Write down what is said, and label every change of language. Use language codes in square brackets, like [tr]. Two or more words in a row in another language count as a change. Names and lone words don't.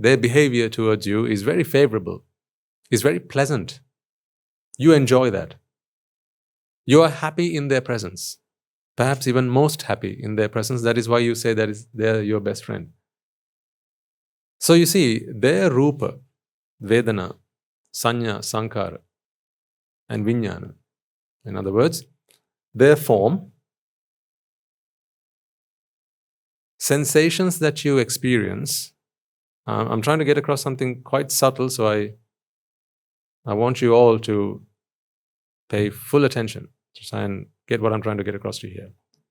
[en] Their behavior towards you is very favorable, is very pleasant. You enjoy that. You are happy in their presence, perhaps even most happy in their presence. That is why you say that they're your best friend. So you see, their [pi] rupa, vedana, sanya, sankára, [en] and vijnana. In other words, their form, sensations that you experience. I'm trying to get across something quite subtle, so I want you all to pay full attention to try and get what I'm trying to get across to you here.